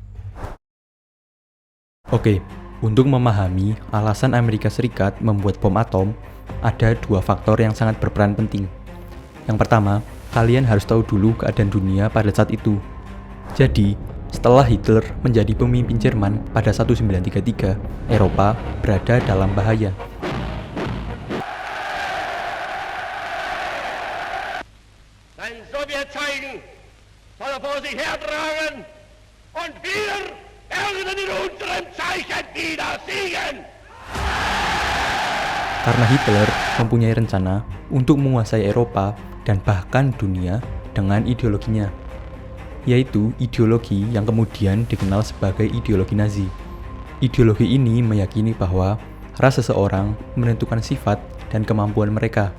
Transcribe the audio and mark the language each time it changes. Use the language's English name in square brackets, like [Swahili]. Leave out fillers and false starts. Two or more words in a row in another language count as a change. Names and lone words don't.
[Indonesian] Oke, untuk memahami alasan Amerika Serikat membuat bom atom, ada 2 faktor yang sangat berperan penting. Yang pertama, kalian harus tahu dulu keadaan dunia pada saat itu. Jadi, setelah Hitler menjadi pemimpin Jerman pada 1933, Eropa berada dalam bahaya. [German] Ein Sowjetzeichen soll er vor sich hertragen und wir werden in unserem Zeichen wieder siegen. [Indonesian] Karena Hitler mempunyai rencana untuk menguasai Eropa dan bahkan dunia dengan ideologinya, yaitu ideologi yang kemudian dikenal sebagai ideologi Nazi. Ideologi ini meyakini bahwa ras seseorang menentukan sifat dan kemampuan mereka.